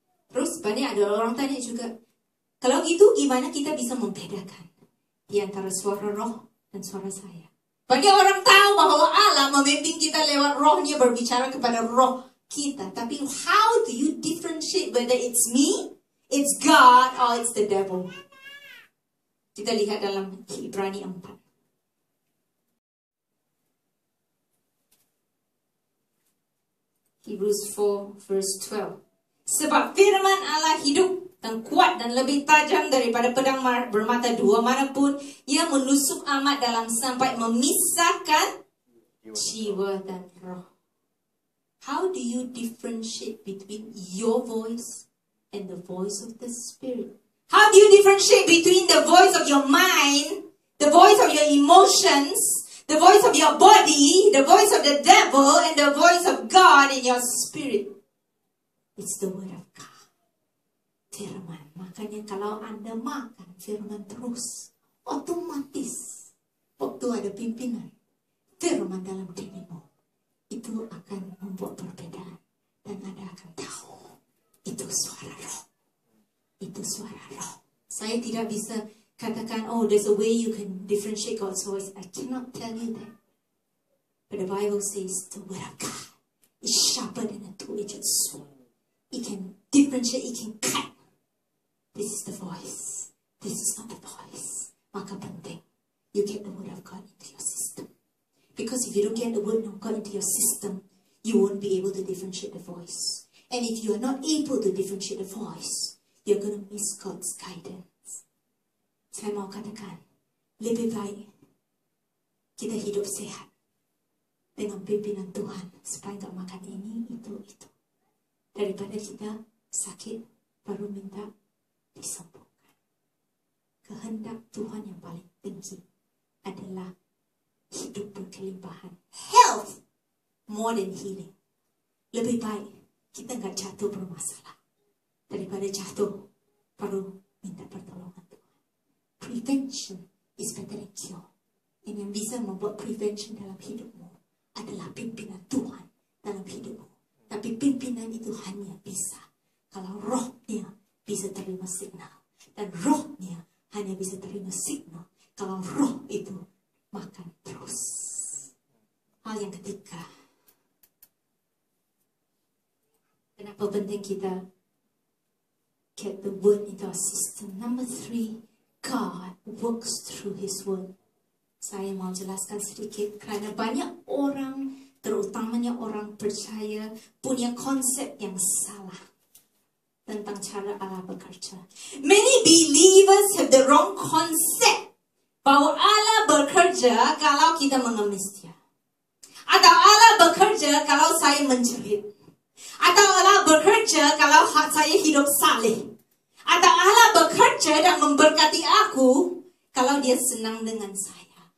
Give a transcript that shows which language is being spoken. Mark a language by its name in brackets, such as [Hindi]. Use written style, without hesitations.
[Indonesian] Terus banyak ada orang tanya juga, kalau gitu gimana kita bisa membedakan di antara suara roh dan suara saya? Banyak orang tahu bahwa Allah memimpin kita lewat rohnya berbicara kepada roh kita. Tapi [English] how do you differentiate whether it's me, it's God, or it's the devil? [Indonesian] Kita lihat dalam Ibrani 4. [English] Hebrews 4 verse 12. [Indonesian] Sebab firman Allah hidup dan kuat dan lebih tajam daripada pedang bermata dua manapun. Ia menusuk amat dalam sampai memisahkan jiwa dan roh. [English] How do you differentiate between your voice and the voice of the Spirit? How do you differentiate between the voice of your mind, the voice of your emotions, the voice of your body, the voice of the devil, and the voice of God in your spirit? It's the word of God. Firman. [Indonesian] Makanya kalau Anda makan firman terus, otomatis waktu ada pimpinan firman dalam dirimu, itu akan membuat perbedaan. Dan Anda akan tahu, itu suara roh. Itu suara roh. Saya tidak bisa katakan, oh, [English] there's a way you can differentiate God's voice. I cannot tell you that. But the Bible says the word of God is sharper than a two-edged sword. It can differentiate, it can cut. This is the voice. This is not the voice. [Indonesian] Maka penting, [English] you get the word of God into your system. Because if you don't get the word of God into your system, you won't be able to differentiate the voice. And if you are not able to differentiate the voice, you're going to miss God's guidance. [Indonesian] Saya mau katakan, lebih baik kita hidup sehat dengan pimpinan Tuhan supaya nggak makan ini, itu. Daripada kita sakit baru minta disembuhkan. Kehendak Tuhan yang paling tinggi adalah hidup berkelimpahan. [English] Health more than healing. [Indonesian] Lebih baik kita nggak jatuh bermasalah daripada jatuh baru minta pertolongan Tuhan. [English] Prevention is better than cure. [Indonesian] Dan yang bisa membuat prevention dalam hidupmu adalah pimpinan Tuhan dalam hidupmu. Tapi pimpinan itu hanya bisa kalau rohnya bisa terima signal. Dan rohnya hanya bisa terima signal kalau roh itu makan terus. Hal yang ketiga, kenapa penting kita [English] get the word into our system? Number 3, God works through His word. [Indonesian] Saya mau jelaskan sedikit karena banyak orang, terutamanya orang percaya, punya konsep yang salah tentang cara Allah bekerja. [English] Many believers have the wrong concept [Indonesian] bahwa Allah bekerja kalau kita mengemis Dia, atau Allah bekerja kalau saya menjerit, atau Allah bekerja kalau saya hidup saleh, atau Allah bekerja dan memberkati aku kalau Dia senang dengan saya.